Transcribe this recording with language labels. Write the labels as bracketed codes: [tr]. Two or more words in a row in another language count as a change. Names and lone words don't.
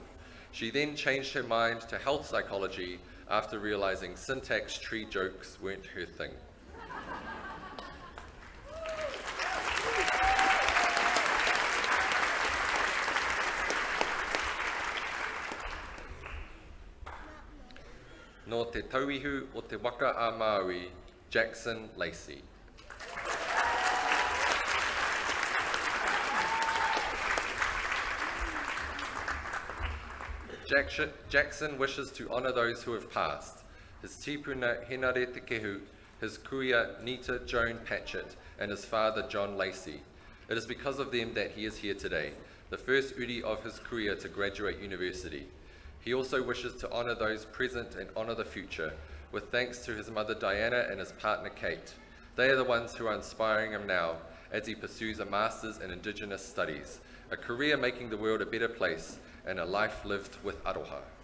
[en] She then changed her mind to health psychology after realizing syntax tree jokes weren't her thing. [mi] No te tauihu o te waka a Māori, Jackson Lacey. [en] Jackson wishes to honour those who have passed. His tipuna Henare Te Kehu, his kuia Nita Joan Patchett, and his father John Lacey. It is because of them that he is here today, the first uri of his kuia to graduate university. He also wishes to honour those present and honour the future, with thanks to his mother Diana and his partner Kate. They are the ones who are inspiring him now as he pursues a Masters in Indigenous Studies, a career making the world a better place, and a life lived with aroha.